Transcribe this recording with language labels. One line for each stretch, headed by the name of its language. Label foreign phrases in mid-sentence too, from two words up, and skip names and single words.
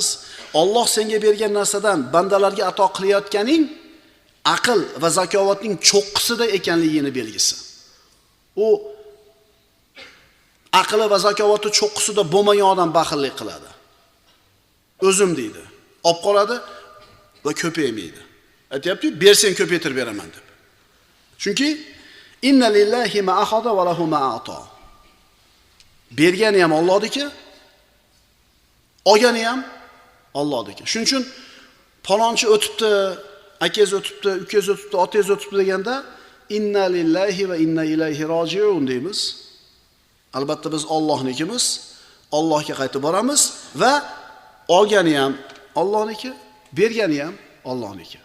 Uzbek: Alloh senga bergan narsadan bandalarga ato qilayotganing aql va zakovatning cho'qqisida ekanligini belgisi. U aqli va zakovati cho'qqisida bo'lmagan odam baxillik qiladi. O'zim deydi. Olib qoladi va ko'paymaydi. Aytayapti, bersang ko'paytirib beraman deb.
Arabic: Chunki إن لله ما أخذ وله ما أعطى.
Uzbek: Bergani ham Allohniki, olgani ham Allohniki. Shuning uchun palonchi o'tibdi, akangiz o'tibdi, ukangiz o'tibdi, otangiz o'tibdi deganda
Arabic: إنا لله وإنا إليه راجعون
Uzbek: deymiz. Albatta biz Allohnikimiz, Allohga qaytib boramiz va olgani ham Allohniki, bergani ham Allohniki.